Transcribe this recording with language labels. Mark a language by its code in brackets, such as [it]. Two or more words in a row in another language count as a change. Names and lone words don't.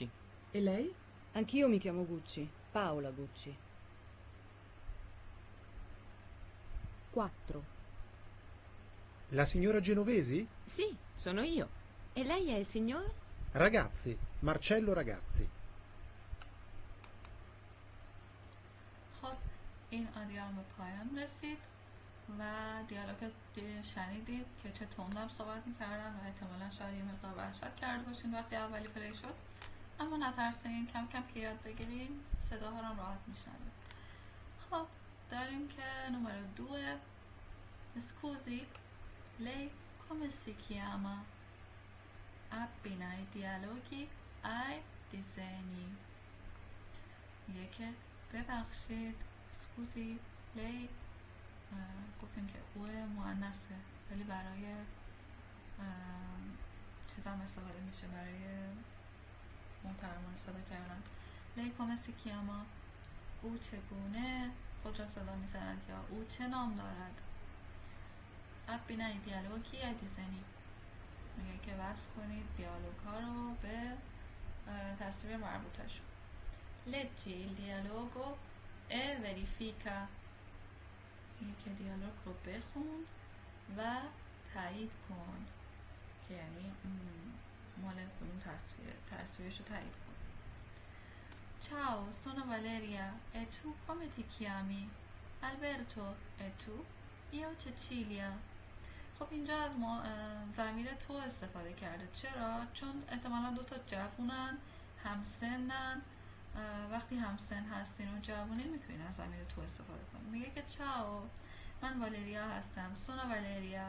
[it] E lei? Anch'io mi chiamo Gucci, Paola Gucci. 4. La signora Genovesi? Sì, sono io. E lei è il signor? Ragazzi, Marcello Ragazzi. [fa] خب این آدیو هم به پایان رسید و دیالوگ شنیدید که چه تندم صحبت میکردن و احتمالا شاید یه مقدار وحشت کرده باشین وقتی اولی پلی شد، اما نترسین، کم کم که یاد بگیریم صداها رو راحت میشنوید. خب داریم که نمره 2. [it] Scusi, lei come si chiama? Abbina i dialoghi ai disegni. [fa] میگه که ببخشید [it] scusi lei, [fa] گفتیم که او مؤنثه ولی برای چیزام استفاده میشه، برای محترمانه صدا کردن. [it] lei come si chiama, [fa] او چگونه خود را صدا میزند یا او چه نام دارد. [it] abbina i dialoghi ai disegni, [fa] میگه که وصل کنید دیالوگ ها رو به تصویر مربوطه شو. [it] Leggi il dialogo e verifica. [fa] میگه که دیالوگ رو بخون و تایید کن، که یعنی مال کدوم تصویرش رو تایید کن. [it] Ciao, sono Valeria. E tu come ti chiami? Alberto. E tu? Io Cecilia. [fa] خب اینجا از ضمیر تو استفاده کرده. چرا؟ چون احتمالا 2 تا جوونن، همسنن. وقتی همسن هستین و جوونین میتونین از ضمیر تو استفاده کنین. میگه که چاو، من والریا هستم، سونا والریا.